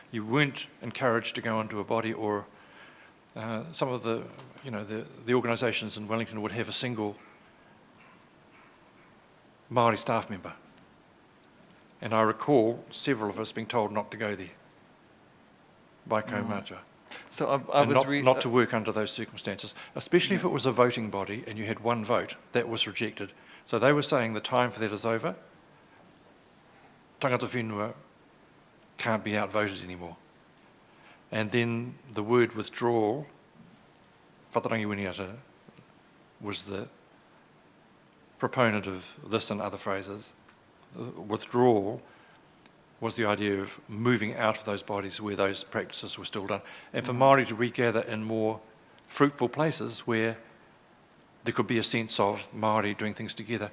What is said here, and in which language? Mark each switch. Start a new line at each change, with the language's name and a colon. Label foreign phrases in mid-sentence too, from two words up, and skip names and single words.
English: You weren't encouraged to go into a body, or some of the, the organisations in Wellington would have a single Māori staff member. And I recall several of us being told not to go there by kaumātua. So I was not to work under those circumstances, especially if it was a voting body and you had one vote. That was rejected. So they were saying the time for that is over.
Māori: Tangata whenua
English: can't be outvoted anymore. And then the word withdrawal, whatarangi winiata, was the proponent of this and other phrases. Withdrawal was the idea of moving out of those bodies where those practices were still done. And for Māori to regather in more fruitful places where there could be a sense of Māori doing things together.